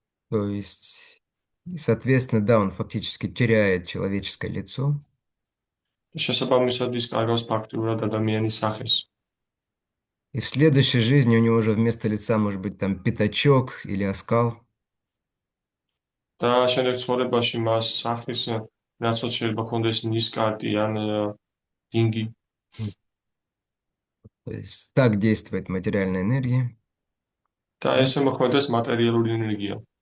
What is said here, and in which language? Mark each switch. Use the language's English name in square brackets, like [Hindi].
[Russian] То есть, и, соответственно, да, он фактически теряет человеческое лицо. [Georgian] შესაბამისად ის კარგავს ფაქტურად ადამიანის სახეს. [Russian] И в следующей жизни у него уже вместо лица может быть там пятачок или оскал. [Georgian] და შემდეგ ცხოვრებაში მას სახის ნაცვლად შეიძლება ჰქონდეს ნისკარტი ან დინგი. [Russian] То есть так действует материальная энергия. [Georgian] და ესე მოქმედებს მატერიალური ენერგია.